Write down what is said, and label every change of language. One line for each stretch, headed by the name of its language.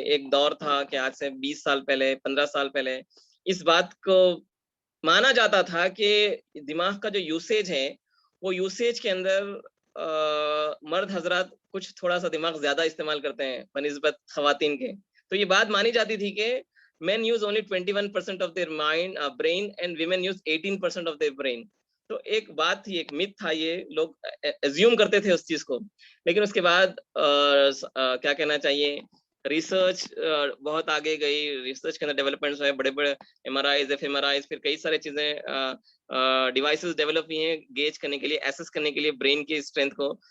Urdu: ایک دور تھا کہ آج سے 20 سال پہلے 15 سال پہلے اس بات کو مانا جاتا تھا کہ دماغ کا جو یوسیج ہے وہ یوسیج کے اندر مرد حضرات کچھ تھوڑا سا دماغ زیادہ استعمال کرتے ہیں بنسبت خواتین کے. تو یہ بات مانی جاتی تھی کہ
English: men use only 21% of their mind brain and women use 18% of their brain.
Urdu: تو ایک بات تھی، ایک myth تھا، یہ لوگ assume کرتے تھے اس چیز کو. لیکن اس کے بعد کیا کہنا چاہیے، ریسرچ بہت آگے گئی. ریسرچ کے اندر ڈیولپمنٹس ہوئے، بڑے بڑے MRIs FMRIs، پھر کئی سارے چیزیں ڈیوائسز ڈیولپ ہوئی ہیں گیج کرنے کے لیے، ایسس کرنے کے لیے برین کی اسٹرینتھ کو.